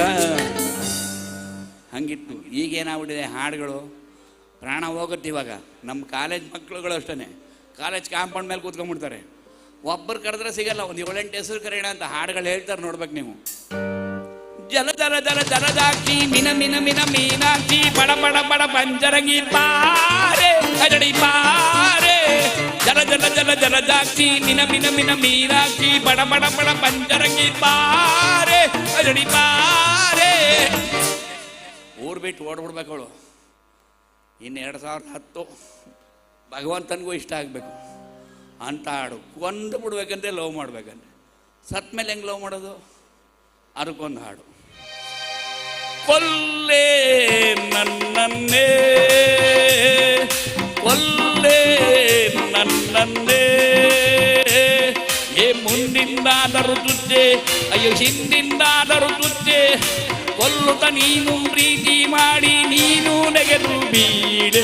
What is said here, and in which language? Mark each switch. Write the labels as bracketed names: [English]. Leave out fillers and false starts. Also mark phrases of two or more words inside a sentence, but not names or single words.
[Kannada] ಹಂಗಿತ್ತು. ಈಗೇನಾಗ್ಬಿಟ್ಟಿದೆ ಹಾಡುಗಳು ಪ್ರಾಣ ಹೋಗುತ್ತೆ. ಇವಾಗ ನಮ್ಮ ಕಾಲೇಜ್ ಮಕ್ಕಳುಗಳು ಅಷ್ಟೇ [English] college compound [Kannada] ಮೇಲೆ ಕೂತ್ಕೊಂಡ್ಬಿಡ್ತಾರೆ. ಒಬ್ಬರು ಕರೆದ್ರೆ ಸಿಗಲ್ಲ, ಒಂದು 7-8 ಹೆಸರು ಕರೆಯೋಣ ಅಂತ ಹಾಡುಗಳು ಹೇಳ್ತಾರೆ. ನೋಡ್ಬೇಕು ನೀವು. ಜಲ ಜಲ ಜಲ ಜಲದಾಕ್ಷಿ ಮಿನ ಮಿನ ಮಿನ ಮೀನಾಕ್ಷಿ ಬಡ ಬಡ ಬಡ ಪಂಜರಂಗಿ ಪಾರೆ ಅಜಡಿ ಪಾರೆ. ಜಲ ಜಲ ಜಲ ಜಲದಾಕ್ಷಿ ಮಿನ ಮಿನ ಮಿನ ಮೀನಾಕ್ಷಿ ಬಡ ಬಡ ಬಡ ಪಂಜರಂಗಿ ಪಾರೆ ಅಜಡಿ ಪಾರೆ. ಊರು ಬಿಟ್ಟು ಓಡ್ಬಿಡ್ಬೇಕು ಅವಳು. ಇನ್ನು 2010 ಭಗವಂತನಿಗೂ ಇಷ್ಟ ಆಗಬೇಕು ಅಂತ ಹಾಡು. ಕೊಂದು ಬಿಡ್ಬೇಕಂತೆ ಲವ್ ಮಾಡ್ಬೇಕಂತೆ. ಸತ್ ಮೇಲೆ ಹೆಂಗೆ ಲವ್ ಮಾಡೋದು? ಅದಕ್ಕೊಂದು ಹಾಡು. ಕೊಲ್ಲೆ ನನ್ನನ್ನೇ ಕೊಲ್ಲೆ ನನ್ನನ್ನೇ ಏ ಮುಂದಿಂದಾದರೂ ತುಚ್ಚೆ ಅಯ್ಯೋ ಹಿಂದಿಂದಾದರೂ ತುಚ್ಚೆ ಕೊಲ್ಲುತ್ತ ನೀನು ಪ್ರೀತಿ ಮಾಡಿ ನೀನು ನೆಗೆದು ಬೀಡೆ.